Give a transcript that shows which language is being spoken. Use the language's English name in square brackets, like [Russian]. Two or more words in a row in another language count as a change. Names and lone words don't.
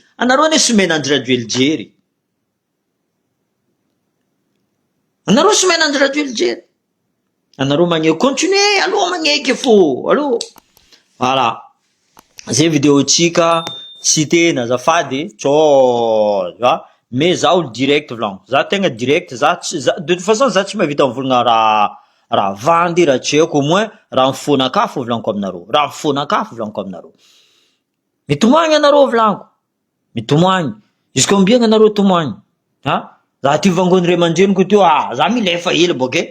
[Malagasy] Anareo ane somena Andry jery. Anareo somena Andry jery. Anareo magneho, continuer, aloha magneky fô, aloha. Voilà. Zay vidéo tsika, tsy tena azafady, tsô, mais za olo direct volagno. Za tegna direct, [French] de toute façon [Malagasy] za tsy mahavita mivolagna raha vandy, raha tsy haiko, [French] au moins [Malagasy] raha mifonaka fô volaniko aminareo. Raha mifonaka fô volaniko aminareo. Mitomagny anareo volaniko. Mitomagny. Izy combien anareo tomagny? Za ty vangony ray aman-dreniko teo, za milefa hely boke.